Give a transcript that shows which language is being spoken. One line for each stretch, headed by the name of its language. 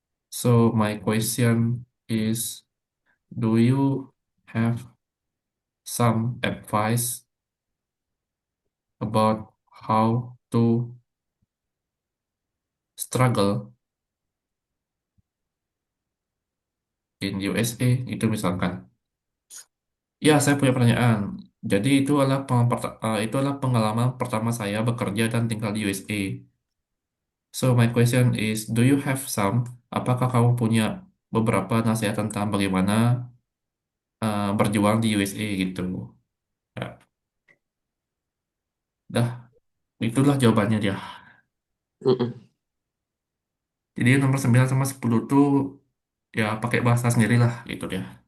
English: So my question is, do you have some advice about how to struggle in USA?
Indonesian: Itu misalkan. Ya, saya punya pertanyaan. Jadi itu adalah pengalaman pertama saya bekerja dan tinggal di USA.
English: So my question is, do you have some?
Indonesian: Apakah kamu punya beberapa nasihat tentang bagaimana berjuang di USA gitu? Ya, dah, itulah jawabannya dia. Mm-mm. Jadi nomor 9 sama 10 tuh ya pakai bahasa sendiri lah gitu dia.